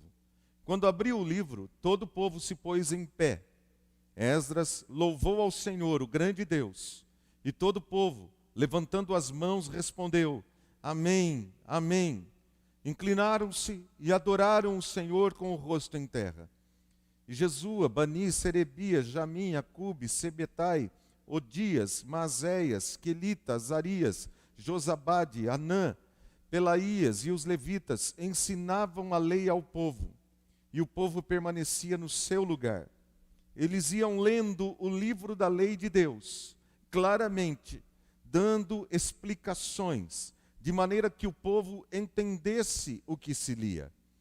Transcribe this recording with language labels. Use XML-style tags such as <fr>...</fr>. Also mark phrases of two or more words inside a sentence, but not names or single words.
<pt>Quando abriu o livro, todo o povo se pôs em pé. Esdras louvou ao Senhor, o grande Deus, e todo o povo, levantando as mãos, respondeu: Amém, Amém. Inclinaram-se e adoraram o Senhor com o rosto em terra. E Jesua, Bani, Serebias, Jamim, Acube, Sebetai, Odias, Maazéias, Quelita, Azarias, Josabade, Anã, Pelaías e os levitas ensinavam a lei ao povo, e o povo permanecia no seu lugar. Eles iam lendo o livro da lei de Deus, claramente, dando explicações, de maneira que o povo entendesse o que se lia.</pt>